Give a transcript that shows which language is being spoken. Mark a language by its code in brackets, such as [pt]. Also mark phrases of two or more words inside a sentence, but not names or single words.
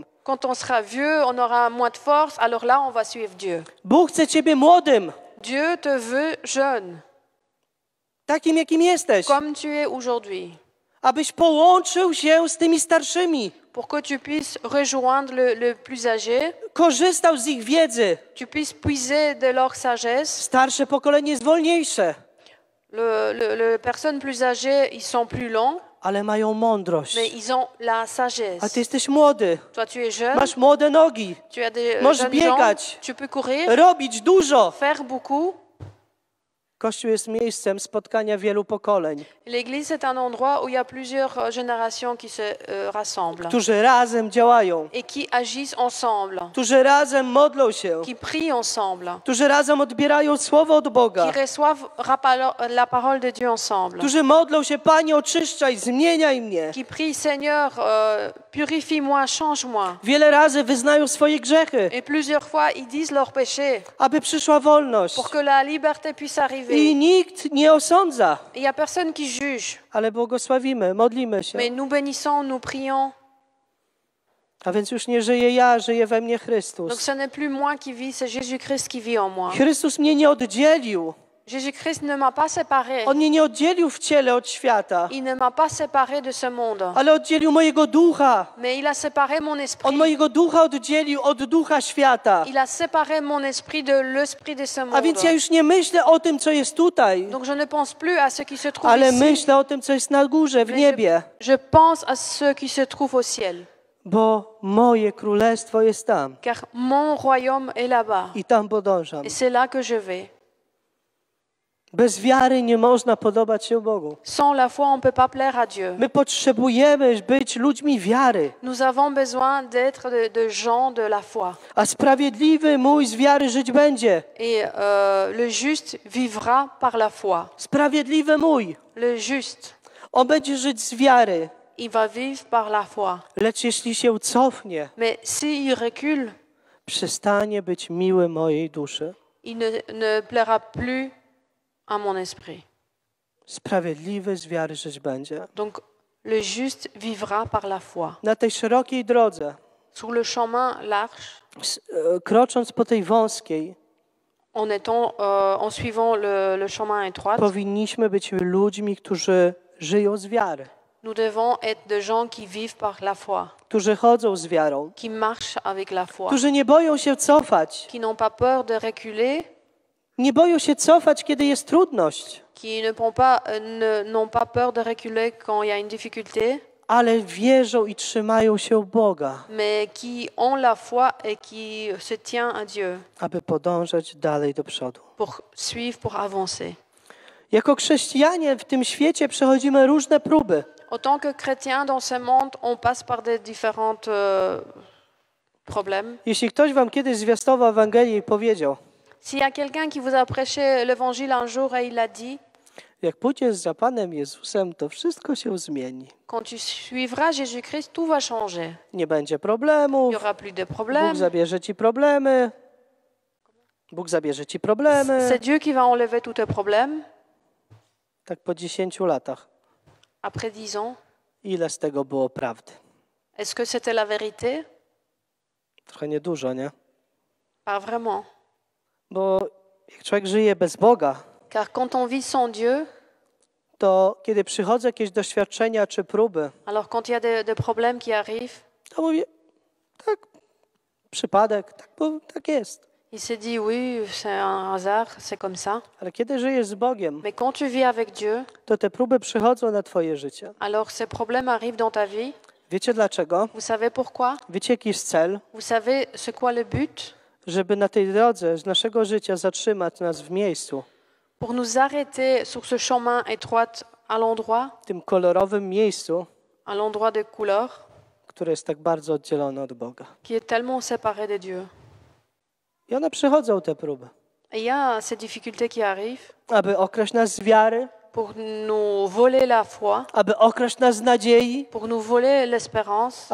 [fr] Quand on sera vieux, on aura moins de force, alors là, on va suivre Dieu. [pl] Bóg chce ciebie młodym, [fr] Dieu te veut jeune, [pl] takim jakim jesteś, [fr] comme tu es aujourd'hui, [pl] abyś połączył się z tymi starszymi, [fr] pour que tu puisses rejoindre le plus âgé, [pl] korzystał z ich wiedzy. [fr] tu puisses puiser de leur sagesse. [pl] Starsze pokolenie jest wolniejsze, [fr] Les personnes plus âgées, ils sont plus longs, [pl] ale mają mądrość. [fr] mais ils ont la [pl] A [fr] sagesse. [pl] ty jesteś młody, [fr] Toi, tu es jeune, [pl] masz młode nogi, [fr] tu as des [pl] możesz [fr] jeunes jambes, [pl] biegać, [fr] tu peux courir, [pl] robić dużo. [fr] faire beaucoup. [pl] Kościół jest miejscem spotkania wielu pokoleń, [fr] L'église est un endroit où il y a plusieurs générations qui se rassemblent [pl] którzy razem działają, [fr] et qui agissent ensemble, [pl] którzy razem modlą się, [fr] qui prient ensemble, [pl] którzy razem odbierają słowo od Boga, [fr] qui reçoivent la parole de Dieu ensemble, [pl] którzy modlą się, Panie, oczyszczaj, zmieniaj mnie. [fr] qui prient, Seigneur, purifie-moi, change-moi. [pl] Wiele razy wyznają swoje grzechy, [fr] Et plusieurs fois, ils disent leurs péchés [pl] aby przyszła wolność. [fr] pour que la liberté puisse arriver. [pl] I nikt nie osądza, [fr] Il n'y a personne qui juge, [pl] ale błogosławimy, modlimy się. [fr] mais nous bénissons, nous prions. [pl] A więc już nie żyję ja, żyje we mnie [fr] Donc [pl] Chrystus. [fr] ce n'est plus moi qui vis, c'est Jésus-Christ qui vit en moi. [pl] Chrystus mnie nie oddzielił. [fr] Jésus-Christ ne m'a pas séparé. [pl] On mnie nie oddzielił w ciele od świata, [fr] Il ne m'a pas séparé de ce monde, [pl] ale oddzielił mojego ducha. [fr] mais il a séparé mon [pl] On [fr] esprit. [pl] mojego ducha oddzielił od ducha świata. [fr] Il a séparé mon esprit de l'esprit de ce [pl] A więc ja [fr] monde. [pl] już nie myślę o tym, co jest tutaj, [fr] Donc je ne pense plus à ce qui se trouve [pl] ale [fr] ici, [pl] myślę o tym, co jest na górze, w [fr] mais [pl] niebie. [fr] je pense à ce qui se trouve au ciel. [pl] Bo moje królestwo jest tam [fr] Car mon royaume est là-bas. [pl] i tam podążam. [fr] Et c'est là que je vais. [pl] Bez wiary nie można podobać się Bogu. [fr] Sans la foi, on ne peut pas plaire à Dieu. [pl] My potrzebujemy być ludźmi wiary, [fr] Nous avons besoin d'être de gens de la foi. [pl] a sprawiedliwy mój z wiary żyć będzie. [fr] Et le juste vivra par la foi. [pl] Sprawiedliwy mój, [fr] Le juste, [pl] on będzie żyć z wiary. [fr] il va vivre par la foi. [pl] Lecz jeśli się cofnie, [fr] Mais s'il recule, [pl] przestanie być miły mojej duszy. [fr] il ne plaira plus à mon esprit. [pl] Sprawiedliwy z wiary żyć będzie. [fr] Donc, le juste vivra par la foi. [pl] Na tej szerokiej drodze, [fr] Sur le chemin large, [pl] krocząc po tej wąskiej, [fr] en suivant le chemin étroit, [pl] powinniśmy być ludźmi, którzy żyją z wiary, [fr] nous devons être des gens qui vivent par la foi, [pl] którzy chodzą z wiarą, [fr] qui marchent avec la foi, [pl] którzy nie boją się cofać, [fr] qui n'ont pas peur de reculer, [pl] nie boją się cofać, kiedy jest trudność, [fr] qui n'ont pas peur de reculer quand il y a une difficulté, [pl] ale wierzą i trzymają się Boga, [fr] mais qui ont la foi et qui se tient à Dieu [pl] aby podążać dalej do przodu. [fr] pour suivre, pour avancer. [pl] Jako chrześcijanie w tym świecie przechodzimy różne próby. [fr] En tant que chrétien dans ce monde, on passe par des différents problèmes. [pl] Jeśli ktoś wam kiedyś zwiastował Ewangelię i powiedział, [fr] S'il y a quelqu'un qui vous a prêché l'évangile un jour et il a dit, [pl] jak pójdziesz za Panem Jezusem, to wszystko się zmieni. [fr] quand tu suivras Jésus-Christ, tout va changer. [pl] Nie będzie [fr] Il [pl] problemów, [fr] n'y aura plus de [pl] Bóg [fr] problèmes. [pl] zabierze ci problemy. Bóg zabierze ci problemy. [fr] C'est Dieu qui va enlever tous tes problèmes. [pl] Tak po 10 latach. [fr] après 10 ans, [pl] ile z tego było prawdy? [fr] est-ce que c'était la vérité? [pl] Trochę niedużo, nie? [fr] Pas vraiment. [pl] Bo jak człowiek żyje bez Boga, [fr] Car quand on vit sans Dieu, [pl] to kiedy przychodzą jakieś doświadczenia czy próby, [fr] alors quand il y a des problèmes qui arrivent, [pl] to mówię, tak, przypadek, tak, bo tak jest. [fr] il se dit oui, c'est un hasard, c'est comme ça. [pl] Ale kiedy żyjesz z Bogiem, [fr] Mais quand tu vis avec Dieu, [pl] to te próby przychodzą na twoje życie. [fr] alors ces problèmes arrivent dans ta vie. [pl] Wiecie dlaczego? [fr] Vous savez pourquoi? [pl] Wiecie jaki jest cel? [fr] Vous savez c'est quoi le but? [pl] Żeby na tej drodze z naszego życia zatrzymać nas w miejscu, [fr] Pour nous arrêter sur ce chemin étroit à l'endroit, [pl] w tym kolorowym miejscu, [fr] à l'endroit de couleur, [pl] które jest tak bardzo oddzielone od Boga. [fr] qui est tellement séparé de Dieu. [pl] I one przychodzą, te próby, [fr] Et il y a ces difficultés qui arrivent [pl] aby okraść nas z wiary, [fr] pour nous voler la foi, [pl] aby okraść nas z nadziei, [fr] pour nous voler l'espérance,